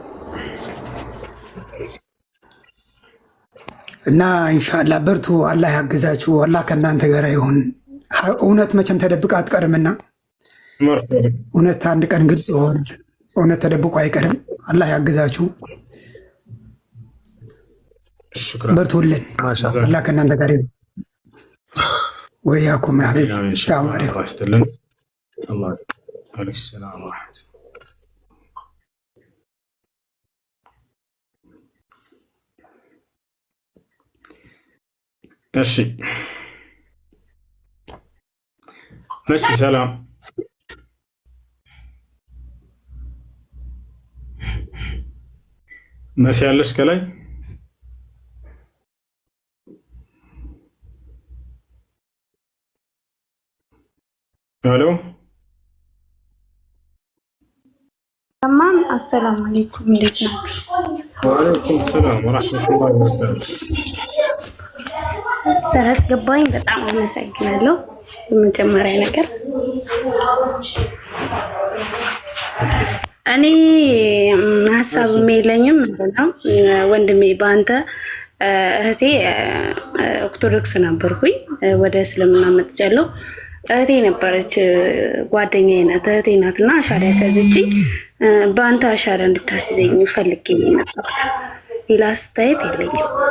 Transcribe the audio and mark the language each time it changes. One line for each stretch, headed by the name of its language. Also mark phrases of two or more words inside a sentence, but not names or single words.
Amharic: እና ኢንሻአላህ በርቱ፣ አላህ ያግዛችሁ፣ አላህ ከእናንተ ጋር ይሁን። እውነት መቼም ተደብቃ አትቀርምና እውነት አንድ ቀን ግልጽ ይሆናል። እውነት ተደብቆ አይቀርም። አላህ ያግዛችሁ። በርቱልን። አላህ ከእናንተ ጋር ይሁን።
Arabic: وإياكم يا حبيبي سلام عليكم። الله عليك السلام ورحمة الله. ماشي ماشي سلام. ماشي علش كلاي الو تمام. السلام عليكم
Amharic: እንዴት ናችሁ?
Arabic: وعليكم السلام ورحمة الله وبركاته.
Amharic: ስለገባኝ በጣም አመሰግናለሁ። በመጀመሪያ ነገር እኔ ሀሳብ የለኝም ምንድነው ወንድሜ በአንተ እህቴ ኦርቶዶክስ ነበርኩኝ ወደ እስልምና መጥቻለሁ። እህቴ ነበረች ጓደኛዬ ናት እህቴ ናትና አሻራ ያሳዘችኝ በአንተ አሻራ እንድታስይዘኝ ፈልጌ ነበር። ሌላ አስተያየት የለኝም።